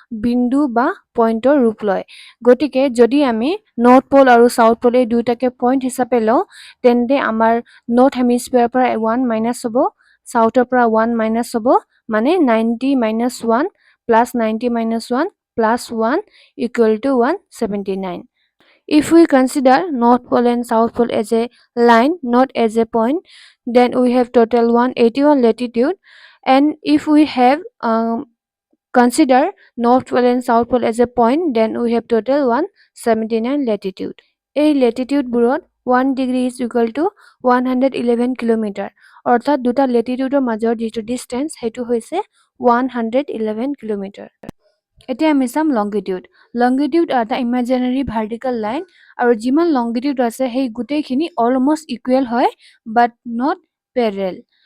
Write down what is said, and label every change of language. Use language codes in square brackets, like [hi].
[as] বিন্দু বা পইণ্টৰ ৰূপ লয় গতিকে যদি আমি নৰ্থ পল আৰু সাউথ পল এই দুটাকে পইণ্ট হিচাপে লওঁ তেন্তে আমাৰ নৰ্থ হেমিস্ফিয়াৰৰ পৰা 1 মাইনাছ হ'ব সাউথৰ পৰা 1 মাইনাছ হ'ব মানে 90 minus 1 plus 90 minus [en] 1 plus 1 equal to 179. If we consider North Pole and South Pole as a line, not as a point, then we have total 181 latitude. And if we have consider North Pole and South Pole as a point, then we have total 179 latitude. A latitude [as] বোৰত [en] 1 degree is equal to 111 kilometer. [as] অৰ্থাৎ দুটা লেটিটিউডৰ মাজৰ যিটো distance সেইটো হৈছে 111 kilometre এতিয়া আমি চাম লংগিটিউড লংগিটিউড এটা ইমাজিনাৰী ভাৰ্টিকেল লাইন আৰু যিমান লংগিটিউড আছে সেই গোটেইখিনি অলমষ্ট ইকুৱেল হয় [en] but not parallel